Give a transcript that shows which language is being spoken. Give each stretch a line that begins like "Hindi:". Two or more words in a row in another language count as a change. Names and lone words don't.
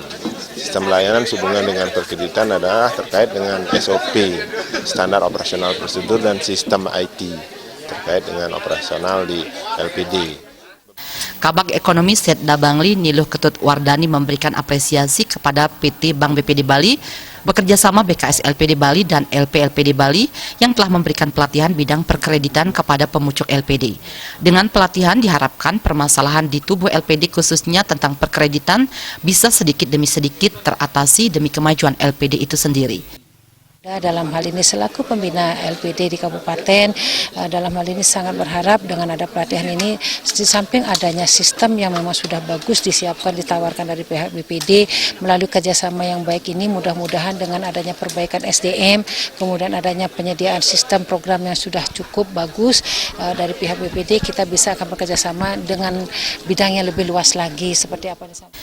Indonesian: Sistem layanan hubungan dengan perkreditan adalah terkait dengan SOP, standar operasional prosedur dan sistem IT terkait dengan operasional di LPD. Kabak Ekonomi Setda Bangli Niluh Ketut Wardani memberikan apresiasi kepada PT Bank BPD Bali bekerjasama BKS LPD Bali dan LPLPD Bali yang telah memberikan pelatihan bidang perkreditan kepada pemucuk LPD. Dengan pelatihan diharapkan permasalahan di tubuh LPD khususnya tentang perkreditan bisa sedikit demi sedikit teratasi demi kemajuan LPD itu sendiri. Dalam hal ini selaku pembina LPD di Kabupaten, dalam hal ini sangat berharap dengan ada pelatihan ini, di samping adanya sistem yang memang sudah bagus disiapkan, ditawarkan dari pihak BPD, melalui kerjasama yang baik ini mudah-mudahan dengan adanya perbaikan SDM, kemudian adanya penyediaan sistem program yang sudah cukup bagus dari pihak BPD, kita bisa akan bekerjasama dengan bidang yang lebih luas lagi seperti apa disampaikan.